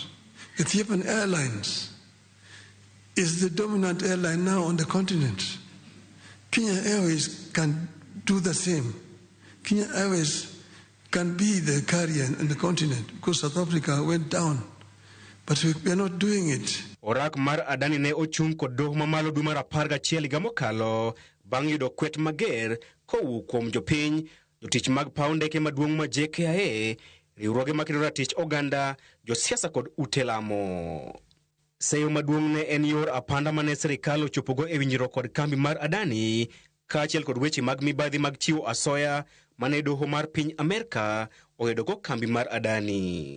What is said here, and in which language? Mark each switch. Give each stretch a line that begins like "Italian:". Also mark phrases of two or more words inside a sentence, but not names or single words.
English: Ethiopian Airlines is the dominant airline now on the continent. Kenya Airways can do the same. Kenya Airways can be the carrier in the continent because South Africa went down. But we are not doing it.
Luo (Kenya and Tanzania): Orak mar Adani ne ochung kod doho mamalo dwe mar 11 higa mokalo bang' yudo kwet mager kowuok kuom jopiny, jotich mag paundeke maduong' ma JKIA, riwruoge makedo ratich oganda, josiasa kod ute lamo. Seyo maduong' ne en yor apanda mane sirikal ochopogo e winjruok kod kambi mar Adani kaachiel kod weche mag mibadhi mag chiwo asoya mane doho mar piny Amerika oyedogo kambi mar Adani.